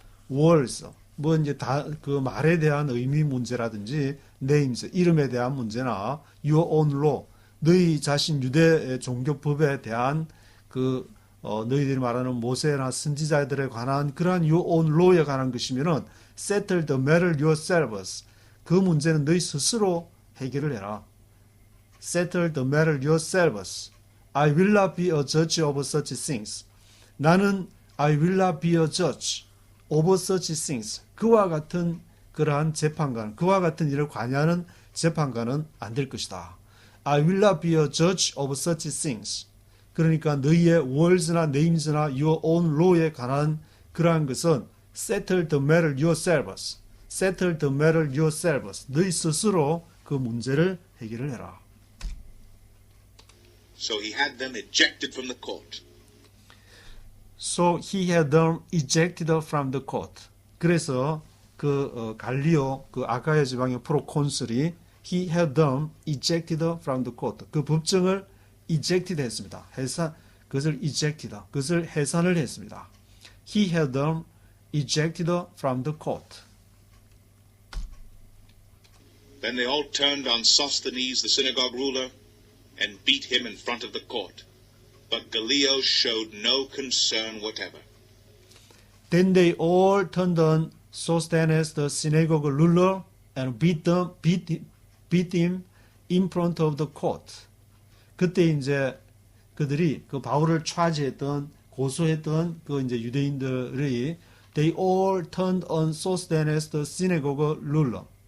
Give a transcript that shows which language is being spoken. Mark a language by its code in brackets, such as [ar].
[ko] words 뭐 이제 다 그 말에 대한 의미 문제라든지 names 이름에 대한 문제나 [en] your own law [ko] 너희 자신 유대 종교법에 대한 그 너희들이 말하는 모세나 선지자들에 관한 그러한 your own law에 관한 것이면은 [en] settle the matter yourselves [ko] 그 문제는 너희 스스로 해결을 해라. [en] settle the matter yourselves. I will not be a judge of such things. [ko] 나는 [en] I will not be a judge of such things. [ko] 그와 같은 그러한 재판관, 그와 같은 일을 관여하는 재판관은 안 될 것이다. [en] I will not be a judge of such things. [ko] 그러니까 너희의 words나 names나 your own law에 관한 그러한 것은 [en] settle the matter yourselves. settle the matter yourselves. [ko] 너희 스스로 그 문제를 해결을 해라. [en] So he had them ejected from the court. So he had them ejected from the court. [ko] 그래서 갈리오 그 아카야 지방의 프로콘술이 [en] he had them ejected from the court. [ko] 그 법정을 ejected 했습니다. 그것을 ejected, 그것을 해산을 했습니다. [en] He had them ejected from the court. Then they all turned on Sosthenes, the synagogue ruler, and beat him in front of the court. But Gallio showed no concern whatever. Then they all turned on Sosthenes, the synagogue ruler, and beat him in front of the court. [ko] 그때 이제 그들이 그 바울을 고소했던 그 이제 유대인들이 [en] They all turned on Sosthenes the synagogue ruler.